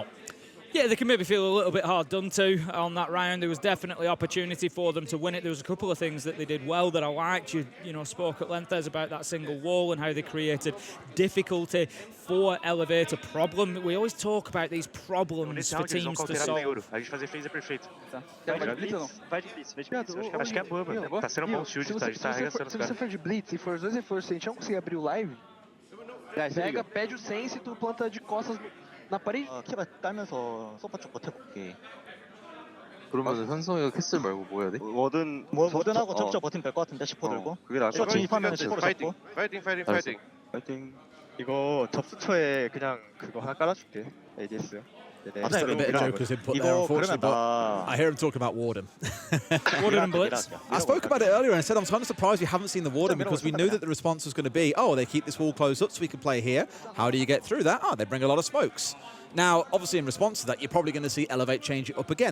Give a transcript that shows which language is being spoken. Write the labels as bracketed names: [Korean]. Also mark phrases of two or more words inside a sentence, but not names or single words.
[English] Yeah, they can maybe feel a little bit hard done to on that round. There was definitely opportunity for them to win it. There was a couple of things that they did well that I liked. You know, spoke at length about that single wall and how they created difficulty for Elevate, a problem. We always talk about these problems for teams to solve. [Portuguese] A gente fazer phaser perfeito. Vai de blitz, vai de blitz. Acho que é boa, mano. Tá sendo um bom shield, tá arregaçando os caras. Se você for de blitz e for os 2 reforços, a gente não conseguir abrir o live, pega, pede o sense e tu planta de costas [Korean] 나 파리? 키가 따면서 소파 쪽 버텨볼게. 그러면 현성이가 캐슬 말고 뭐 해야 돼? 워든하고 적적 버티면 될 것 같은데 10% 들고. 그게 나아. 진입하면 10% 잡고. 파이팅. 이거 접수처에 그냥 그거 하나 깔아줄게. ADS. [English] I've still a bit of Joker's input there, unfortunately, but I hear him talking about Warden. Warden and Blitz. I spoke about it earlier and I said I'm kind of surprised we haven't seen the Warden because we knew that the response was going to be, oh, they keep this wall closed up so we can play here. How do you get through that? Oh, they bring a lot of smokes. Now, obviously, in response to that, you're probably going to see Elevate change it up again.